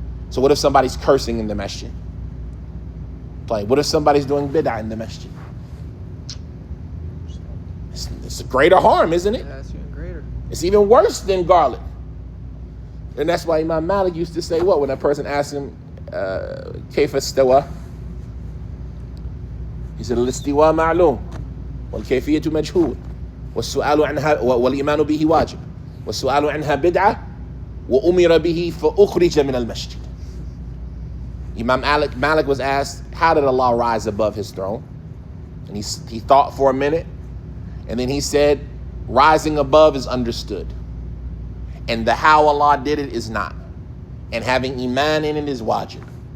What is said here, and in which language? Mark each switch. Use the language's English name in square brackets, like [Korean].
[English] So what if somebody's cursing in the masjid? Like, what if somebody's doing bid'ah in the masjid? It's a greater harm, isn't it? Yeah, it's even greater. It's even worse than garlic. And that's why Imam Malik used to say what? When that person asked him, [Arabic] كيف استوى? He said الاستواء معلوم والكيفية مجهول والسؤال عنها والإيمان به واجب والسؤال عنها بدعة وأمر به فأخرج من المسجد. [English] Imam Malik was asked, how did Allah rise above his throne? And he thought for a minute, and then he said, rising above is understood. And the how Allah did it is not. And having iman in it is wajib.